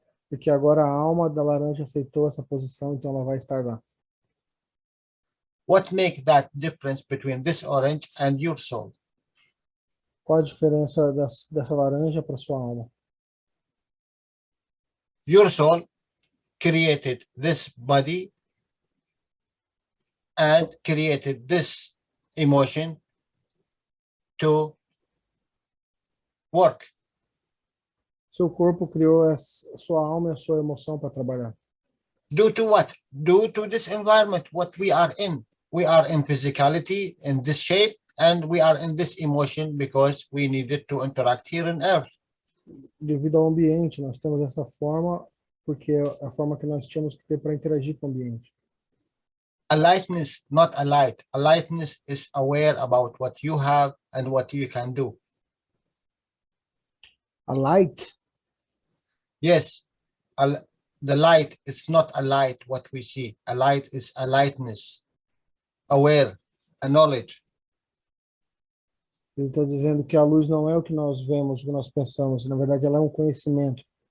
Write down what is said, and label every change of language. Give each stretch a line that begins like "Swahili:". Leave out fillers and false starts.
Portuguese: Porque agora a alma da laranja aceitou essa posição, então ela vai estar lá.
English: What makes that difference between this orange and your soul?
Portuguese: Qual a diferença dessa laranja para sua alma?
English: Your soul created this body and created this emotion to work.
Portuguese: Seu corpo criou a sua alma e a sua emoção para trabalhar.
English: Due to what? Due to this environment, what we are in. We are in physicality, in this shape, and we are in this emotion because we needed to interact here on earth.
Portuguese: Devido ao ambiente, nós temos essa forma, porque é a forma que nós tínhamos que ter para interagir com o ambiente.
English: A lightness, not a light. A lightness is aware about what you have and what you can do. A light? Yes, the light is not a light what we see. A light is a lightness, aware, a knowledge.
Portuguese: Ele está dizendo que a luz não é o que nós vemos, o que nós pensamos. Na verdade, ela é um conhecimento.